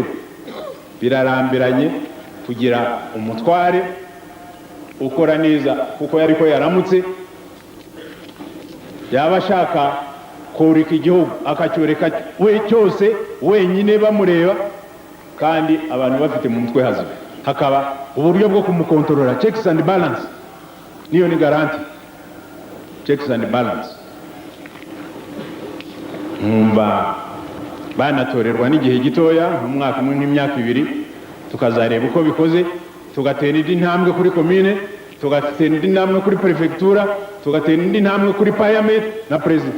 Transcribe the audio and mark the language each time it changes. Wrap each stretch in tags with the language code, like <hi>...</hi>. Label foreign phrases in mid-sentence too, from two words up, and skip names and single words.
<rw>Birarambiranye kugira umutware ukora neza kuko yariko yaramutse, yaba ashaka koreka igihugu akacyoreka we cyose wenyine bamureba, kandi abantu bafite mu mutwe hazima, hakaba uburyo bwo kumukontorora,</rw> <en>checks and balance.</en> <rw>Niyo ni garanti,</rw> <en>checks and balance.</en> <rw>Numva banatorerwa n'igihe gitoya, mu mwaka umwe n'imyaka ibiri, tukazareba uko bikoze, tugatera indi ntambwe kuri commune, tugatera indi ntambwe kuri prefectura, tugatera indi ntambwe kuri parliament na president.</rw>